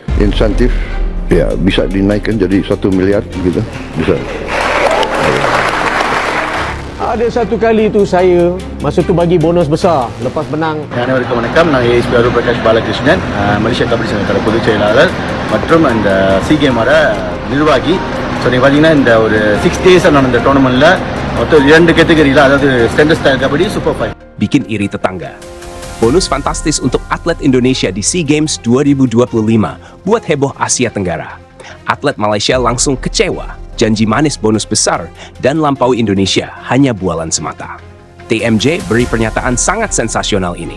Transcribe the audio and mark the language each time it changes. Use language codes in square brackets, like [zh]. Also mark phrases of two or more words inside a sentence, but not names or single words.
[id] insentif ya bisa dinaikkan jadi 1 miliar gitu, bisa. [ms] Ada satu kali tu saya masa tu bagi bonus besar lepas menang. [ta] அனைவருக்கும் வணக்கம். நான் ஏஎஸ்பி அருள் பிரகாஷ் பாலகிருஷ்ணன், மலேசியா கபடி சங்கத்தோட பொதுச் செயலாளர் மற்றும் அந்த கேமோட நிர்வாகி. ஸோ நீங்கள் பார்த்தீங்கன்னா இந்த ஒரு [en] 6 days [ta] நடந்த டோர்னமெண்ட்டில் மொத்தம் 2 கேட்டகரியில், அதாவது [en] standard style [ta] கபடி, சூப்பர் 5. [id] Bikin iri tetangga. Bonus fantastis untuk atlet Indonesia di SEA Games 2025 buat heboh Asia Tenggara. Atlet Malaysia langsung kecewa. Janji manis bonus besar dan lampaui Indonesia hanya bualan semata. TMJ beri pernyataan sangat sensasional ini.